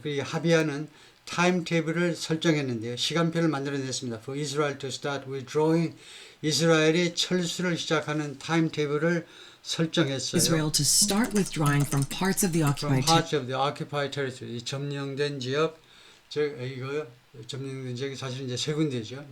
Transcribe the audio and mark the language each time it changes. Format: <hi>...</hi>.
<ko>그리고 합의하는 타임테이블을 설정했는데요. 시간표를 만들어냈습니다.</ko> <en>For Israel to start withdrawing.</en> <ko>이스라엘이 철수를 시작하는 타임테이블을 설정했어요.</ko> <en>Israel to start withdrawing from parts of the From occupied parts of the occupied territory.</en> <ko>이 점령된 지역, 이거 점령된 지역이 사실 이제 세 군데죠.</ko>